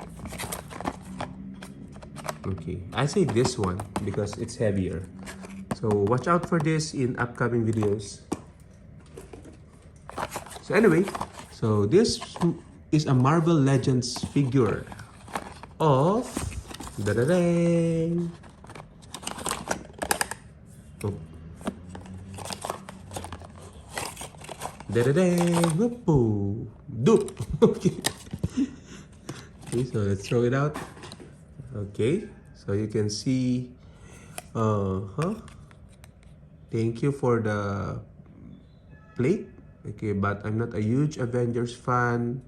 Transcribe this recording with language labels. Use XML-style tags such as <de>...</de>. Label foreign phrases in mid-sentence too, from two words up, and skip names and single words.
<en>Okay, I say this one because it's heavier. So watch out for this in upcoming videos. So anyway, so this is a Marvel Legends figure of da-da-dang. Oh. Da-da-dang. Whoopoo. Doop. Okay. Okay, so let's throw it out. Okay, so you can see thank you for the plate. Okay, but I'm not a huge Avengers fan.</en>